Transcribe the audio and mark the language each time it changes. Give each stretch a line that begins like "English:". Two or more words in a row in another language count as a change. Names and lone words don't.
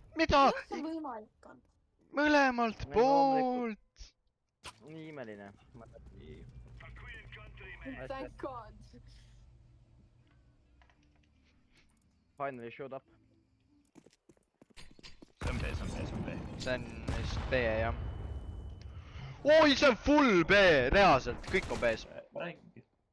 Estonian: mida ? kuidas see võimalik on ? mõlemalt Ei, loomulikult. poolt . nii imeline .
English: Thank god . Finally showed up .
Estonian: see on B , see on B , see on B . see on vist B jah . oi , see on full B , reaalselt , kõik on B-s . ma räägingi .